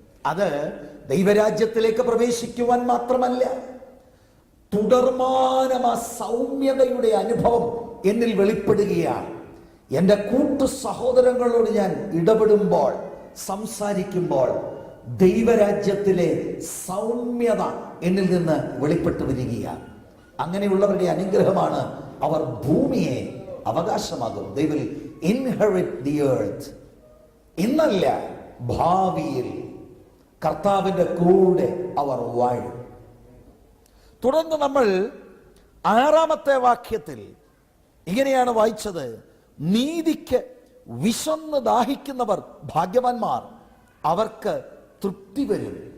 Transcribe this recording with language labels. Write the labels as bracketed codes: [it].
[ml] അത് ദൈവരാജ്യത്തിലേക്ക് പ്രവേശിക്കുവാൻ മാത്രമല്ല, തുടർമാനം ആ സൗമ്യതയുടെ അനുഭവം എന്നിൽ വെളിപ്പെടുകയാണ്. എൻ്റെ കൂട്ടു സഹോദരങ്ങളോട് ഞാൻ ഇടപെടുമ്പോൾ, സംസാരിക്കുമ്പോൾ ദൈവരാജ്യത്തിലെ സൗമ്യത എന്നിൽ നിന്ന് വെളിപ്പെട്ടു വരികയാണ്. അങ്ങനെയുള്ളവരുടെ അനുഗ്രഹമാണ് അവർ ഭൂമിയെ അവകാശമാകും. [en] They will inherit the earth. [ml] ഇന്നല്ല, ഭാവിയിൽ കർത്താവിന്റെ കൂടെ അവർ വാഴും. തുടർന്ന് നമ്മൾ 6-ാമത്തെ വാക്യത്തിൽ ഇങ്ങനെയാണ് വായിച്ചത്: നീതിക്ക് വിശന്ന് ദാഹിക്കുന്നവർ ഭാഗ്യവാന്മാർ, അവർക്ക് തൃപ്തി വരും.